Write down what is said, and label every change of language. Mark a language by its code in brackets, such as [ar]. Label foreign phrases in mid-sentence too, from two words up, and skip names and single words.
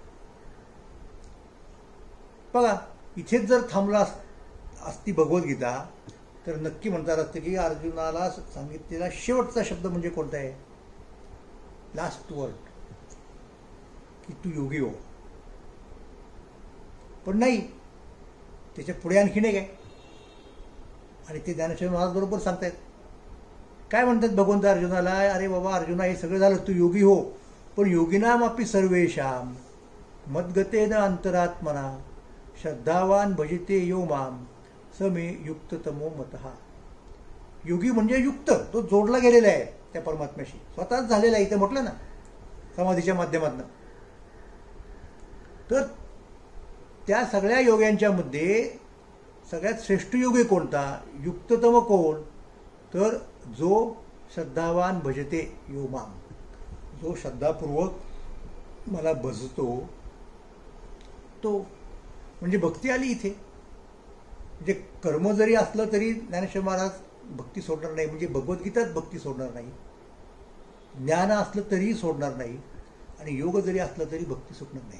[mr] बघा इथेच जर थांबला असती भगवद्गीता तर नक्की म्हणता असतं की अर्जुनाला सांगितलेला शेवटचा शब्द म्हणजे कोणता आहे, [en] last word, [mr] की तू योगी हो. पण नाही, त्याच्या पुढे आणखीन एक आहे. आणि ते ज्ञानेश्वर महाराज बरोबर सांगतायत. काय म्हणतात भगवंत अर्जुनाला, अरे बाबा अर्जुना, हे सगळं झालं, तू योगी हो, पण [sa] योगिनाम अपि सर्वेषाम मद्गतेन अंतरात्मना, श्रद्धावान भजते यो माम समे युक्ततमो मतः. [mr] योगी म्हणजे युक्त, तो जोडला गेलेला आहे त्या परमात्म्याशी, स्वतःच झालेला आहे. इथे म्हटलं ना समाधीच्या माध्यमातून. तर त्या सगळ्या योग्यांच्या मध्ये सगळ्यात श्रेष्ठ योगी कोणता, युक्ततम कोण, तर जो [sa] श्रद्धावान भजते यो माम, [mr] जो श्रद्धापूर्वक मला भजतो तो. म्हणजे भक्ती आली इथे. म्हणजे कर्म जरी असलं तरी ज्ञानेश्वर महाराज भक्ती सोडणार नाही, म्हणजे भगवद्गीताच भक्ती सोडणार नाही, ज्ञान असलं तरीही सोडणार नाही, आणि योग जरी असलं तरी भक्ती सुटणार नाही.